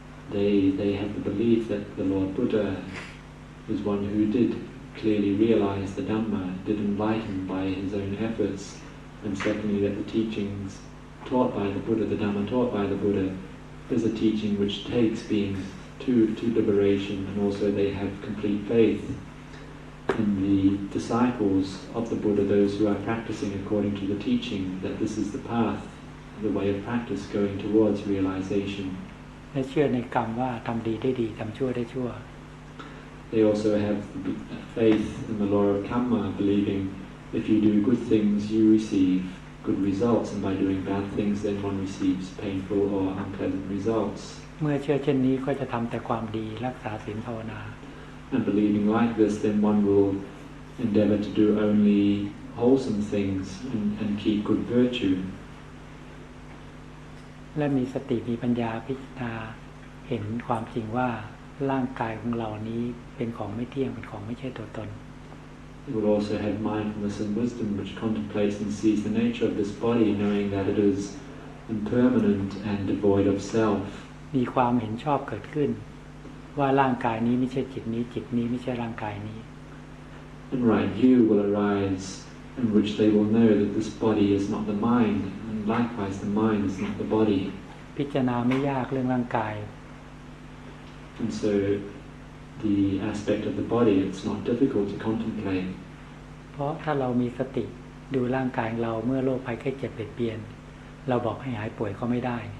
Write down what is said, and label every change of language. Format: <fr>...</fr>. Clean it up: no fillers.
<en>they have the belief that the Lord Buddha was one who did clearly realize the Dhamma, did enlighten by his own efforts, and secondly that the teachings taught by the Buddha, the Dhamma taught by the Buddha, is a teaching which takes beings to liberation, and also they have complete faith in the disciples of the Buddha, those who are practicing according to the teaching, that this is the path, the way of practice going towards realization.</en> <th>และเชื่อในกรรมว่าทำดีได้ดีทำชั่วได้ชั่ว</th> <en>They also have faith in the law of karma, believing if you do good things you receive good results, and by doing bad things then one receives painful or unpleasant results.</en> <th>เมื่อเชื่อเช่นนี้ก็จะทำแต่ความดีรักษาศีลภาวนา</th> <en>And believing like this, then one will endeavor to do only wholesome things and keep good virtue.</en> <th>และมีสติมีปัญญาพิจารณาเห็นความจริงว่าร่างกายของเรานี้เป็นของไม่เที่ยงเป็นของไม่ใช่ตัวตน</th> <en>It will also have mindfulness and wisdom which contemplates and sees the nature of this body, knowing that it is impermanent and devoid of self.</en> <th>มีความเห็นชอบเกิดขึ้นว่าร่างกายนี้ไม่ใช่จิตนี้จิตนี้ไม่ใช่ร่างกายนี้</th> <en>And right view will arise in which they will know that this body is not the mind, and likewise the mind is not the body.</en> <th>พิจารณาไม่ยากเรื่องร่างกาย</th> <en>And so the aspect of the body, it's not difficult to contemplate.</en> <th>เพราะถ้าเรามีสติดูร่างกายของเราเมื่อโรคภัยไข้เจ็บเบียดเบียนเราบอกให้หายป่วยก็ไม่ได้</th>